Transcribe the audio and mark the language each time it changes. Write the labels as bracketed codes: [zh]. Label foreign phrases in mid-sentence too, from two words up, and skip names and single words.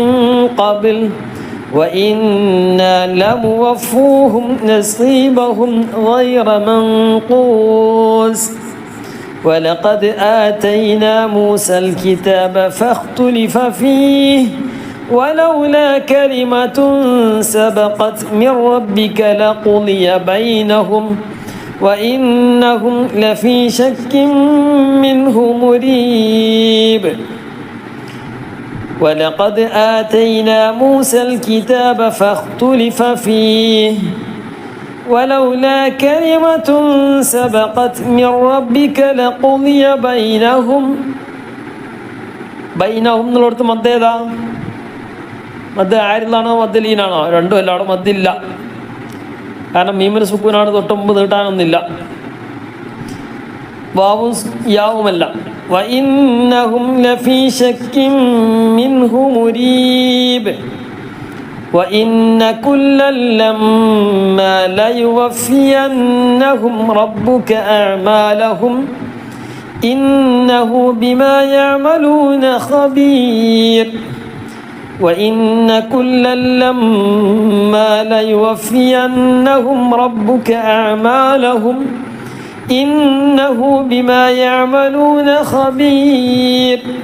[ar] قبل وإنا لموفوهم نصيبهم غير منقوص ولقد آتينا موسى الكتاب فاختلف فيه ولولا كلمة سبقت من ربك لقضي بينهم وإنهم لفي شك منه مريب ولقد آتينا موسى الكتاب فاختلف فيه ولولا كلمة سبقت من ربك لقضي بينهم [ml] എന്നുള്ളടത്ത് മദ് ഏതാ? മദ് ആരിലാണോ മദ് ലീനാണോ? രണ്ടും അല്ല, അവിടെ മദ്ദില്ല. കാരണം മീമിന് സുക്കൂനാണ്, തൊട്ടുമ്പ് നീട്ടാനൊന്നുമില്ല. വാവും യാവുമല്ല. [ar] وإنهم لفي شك منه مريب وإن كلا لما ليوفينهم ربك أعمالهم إنه بما يعملون خبير وإن كلا لما ليوفينهم ربك أعمالهم إنه بما يعملون خبير